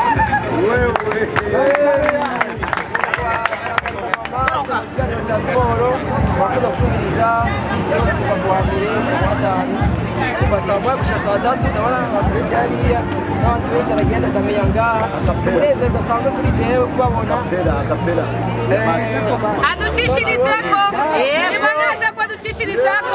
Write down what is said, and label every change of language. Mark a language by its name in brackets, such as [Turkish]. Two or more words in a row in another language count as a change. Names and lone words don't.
[Rundi] ikiganiro cya siporo bakunda gushumiriza isi yose kuva ku wa mbere ku wa gatanu kuva saa moya gushika saa tatu ndabona abapolisi hariya n'abandi benshi aragenda ndamenya ngaha umunezero udasanzwe kuri jewe kubabona aducishirizako nibanyasha ko aducishirizako